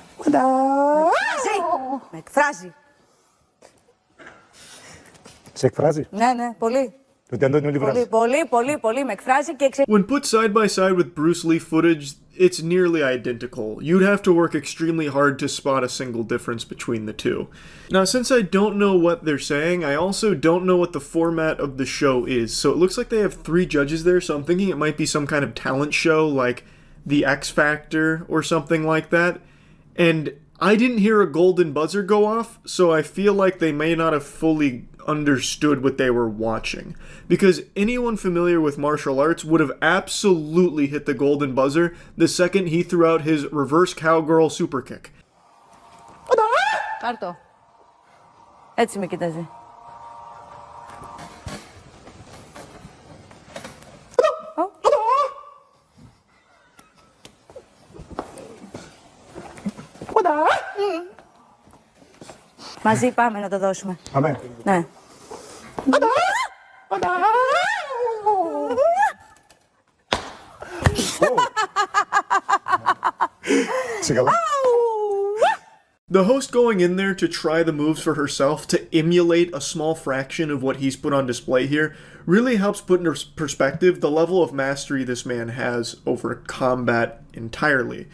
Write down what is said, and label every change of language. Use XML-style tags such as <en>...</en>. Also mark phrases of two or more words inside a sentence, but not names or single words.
<el>Με εκφράζει! Με εκφράζει! Σε εκφράζει? Ναι, ναι, πολύ. Πολύ, με εκφράζει και</el> <en>When put side by side with Bruce Lee footage, it's nearly identical. You'd have to work extremely hard to spot a single difference between the two. Now, since I don't know what they're saying, I also don't know what the format of the show is. So it looks like they have 3 judges there, so I'm thinking it might be some kind of talent show like The X Factor or something like that. And I didn't hear a golden buzzer go off, so I feel like they may not have fully understood what they were watching. Because anyone familiar with martial arts would have absolutely hit the golden buzzer the second he threw out his reverse cowgirl super kick.</en> <el>Κάρτο. Έτσι με κοίταζε. Μαζί πάμε να το δώσουμε. Αμέ. Ναι.</el> <en>The host going in there to try the moves for herself to emulate a small fraction of what he's put on display here really helps put into perspective the level of mastery this man has over combat entirely.</en>